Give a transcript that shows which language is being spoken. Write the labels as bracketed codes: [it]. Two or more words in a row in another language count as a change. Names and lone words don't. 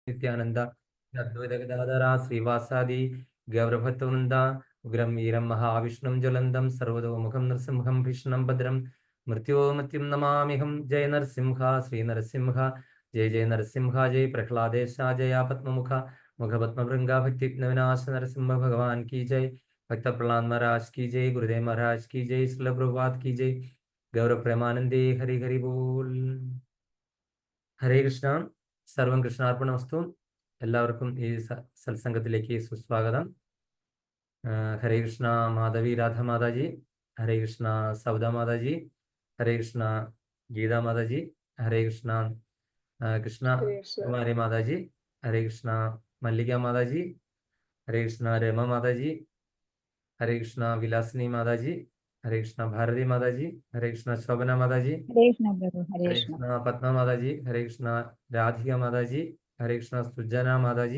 [sa] നിത്യാനന്ദ അദ്വൈത ഗദാധര ശ്രീവാസാദി ഗൗരഭത്വനന്ദ ഉഗ്രം വീരം മഹാവിഷ്ണും ജ്വലന്തം സർവതോമുഖം നൃസിംഹം ഭീഷണം ഭദ്രം മൃത്യോമത്യം നമാമിഹം ജയ നരസിംഹ ശ്രീ നരസിംഹ ജയ ജയ നരസിംഹ ജയ പ്രഹ്ലാദേശ ജയ പത്മമുഖ മുഖപത്മഭൃംഗ ഭക്തിവിനാശ നരസിംഹ ഭഗവാൻ [hi] की जय भक्त प्रहलाद महाराज की जय गुरुदेव महाराज की जय श्रील प्रभुपाद की जय गौरव प्रेमानंदे हरि हरि बोल [sa] ഹരേ കൃഷ്ണ. സർവം കൃഷ്ണാർപ്പണമസ്തു. [ml] എല്ലാവർക്കും ഈ സത്സംഗത്തിലേക്ക് സുസ്വാഗതം. ഹരേ കൃഷ്ണ മാധവി രാധ മാതാജി, ഹരേ കൃഷ്ണ സൗദ മാതാജി, ഹരേ കൃഷ്ണ ഗീതാ മാതാജി, ഹരേ കൃഷ്ണ കൃഷ്ണ കുമാരി മാതാജി, ഹരേ കൃഷ്ണ മല്ലിക മാതാജി, ഹരേ കൃഷ്ണ രമ മാതാജി, ഹരേ കൃഷ്ണ വിലാസിനി മാതാജി, ഹരേ കൃഷ്ണ ഭാരതി മാതാജി, ഹരേ കൃഷ്ണ ശോഭന മാതാജി, ഹരേ കൃഷ്ണ പത്മ മാതാജി, ഹരേ കൃഷ്ണ രാധിക മാതാജി, ഹരേ കൃഷ്ണ സുജന മാതാജി.